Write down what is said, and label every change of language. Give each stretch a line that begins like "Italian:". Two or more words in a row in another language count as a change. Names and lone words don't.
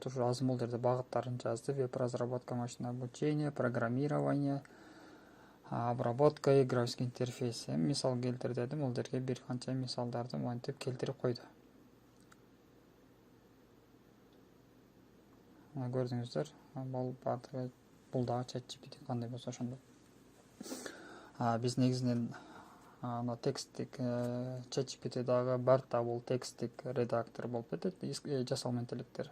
Kyrgyz: Ушу азыр бул жерде багыттарын жазды.
Russian: Веб-разработка, машинное обучение, программирование, обработка и графический интерфейс.
Kyrgyz: Мисал келтир дедим. Бул жерге бир канча мисалдарды монтип келтирип койду. Көрдүңүздөр, бул дагы ChatGPT кандай болсо ошондой. Биз негизинен текстик ChatGPT дагы бар да, бул текстик редактор болуп кетет, жасалма интеллекттер.